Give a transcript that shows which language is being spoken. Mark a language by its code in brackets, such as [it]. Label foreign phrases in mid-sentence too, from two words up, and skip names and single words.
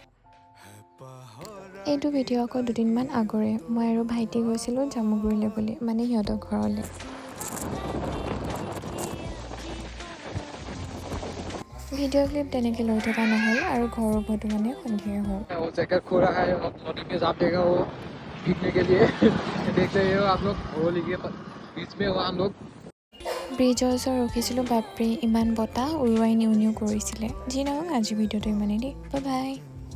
[as] এইটো ভিডিঅ' আকৌ দুদিনমান আগৰে, মই আৰু ভাইটি গৈছিলোঁ জামুগুৰিলৈ বুলি, মানে সিহঁতৰ ঘৰলৈ। ভিডিঅ' ক্লিপ তেনেকৈ লৈ থকা নহ'ল আৰু ঘৰৰ উভতো মানে সন্ধিয়া হ'ল। [hi] जैकेट खो रहा है और नदी में जाप देगा वो भीगने के लिए देख रहे हो आप लोग वो लीजिए बीच में हो हम लोग। [as] ব্ৰিজৰ ওচৰত ৰখিছিলোঁ, বাপৰে ইমান বতাহ উৰুৱাই নিও নিও কৰিছিলে। যি নহওক আজি ভিডিঅ'টো ইমানেই দেই, বাই বাই।